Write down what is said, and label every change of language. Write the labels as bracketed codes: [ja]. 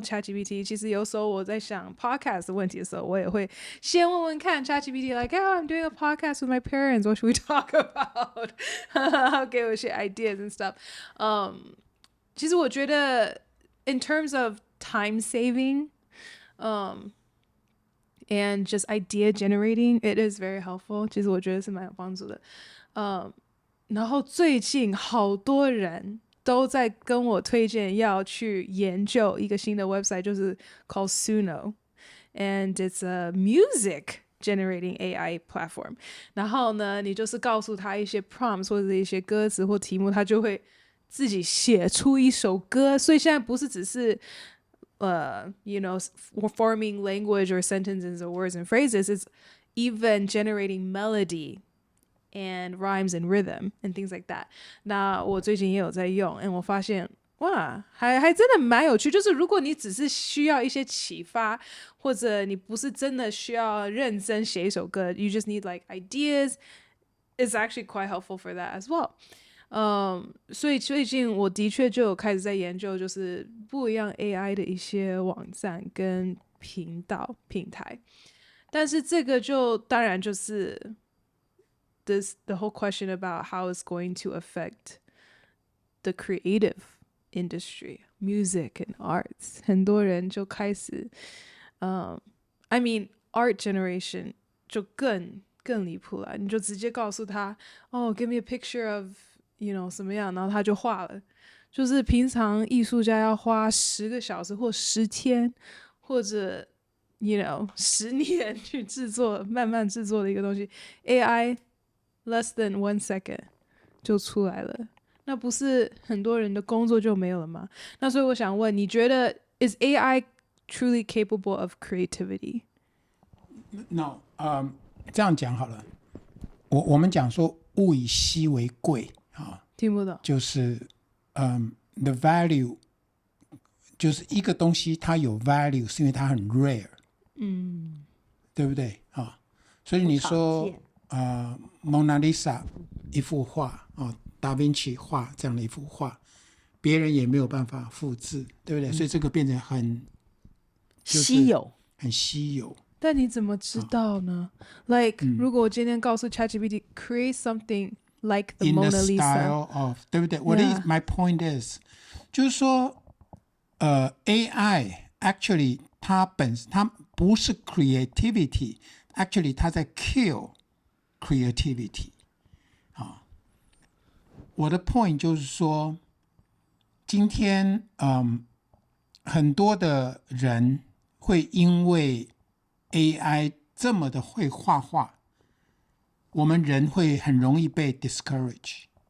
[zh] ChatGPT 其实有时候我在想 podcast 的问题的时候，我也会先问问看 ChatGPT [en] like, I'm doing a podcast with my parents. What should we talk about? [zh] 给我一些 [en] ideas and stuff. [zh] 其实我觉得 [en] in terms of time saving, and just idea generating, it is very helpful. [zh] 其实我觉得是蛮有帮助的。然后最近好多人都在跟我推荐要去研究一个新的 website， 就是 [en] called Suno, and it's a music generating AI platform. [zh] 然后呢，你就是告诉他一些 prompts 或者一些歌词或题目，他就会自己写出一首歌。所以现在不是只是 [en] forming language or sentences or words and phrases, it's even generating melody and rhymes and rhythm and things like that. [zh] 那我最近也有在用 and 我发现哇，还真的蛮有趣。就是如果你只是需要一些启发，或者你不是真的需要认真写一首歌 [en] you just need like ideas, it's actually quite helpful for that as well. [zh] 所以最近我的确就有开始在研究就是不一样 AI 的一些网站跟频道平台。但是这个就当然就是 [en] the whole question about how it's going to affect the creative industry, music and arts. [zh] 很多人就开始 [en] I mean art generation [zh] 就更离谱了。你就直接告诉他 [en] give me a picture of [zh] 什么样，然后他就画了。就是平常艺术家要花10个小时或10天或者10年去慢慢制作的一个东西， AI [en] less than 1 second [zh] 就出来了。那不是很多人的工作就没有了吗？那所以我想问，你觉得 [en] is AI truly capable of creativity? [zh] No, 这样讲好了。我们讲说物以稀为贵啊，听不懂。就是the value 就是一个东西它有 value 是因为它很 rare， 对不对啊？所以你说蒙娜丽莎一幅画啊，达芬奇画这样的一幅画，别人也没有办法复制，对不对？所以这个变成很稀有，很稀有。但你怎么知道呢？ [en] Like [zh] 如果我今天告诉 [en] ChatGPT create something like the In Mona the Lisa style of [zh] 对不对？ [en] Yeah. My point is [zh] 就是说 [en] AI actually [zh] 它不是 [en] creativity， actually [zh] 它在 [en] kill creativity。 [zh] 我的 point 就是说，今天很多的人会因为 AI 这么的会画画，我们人会很容易被 discourage。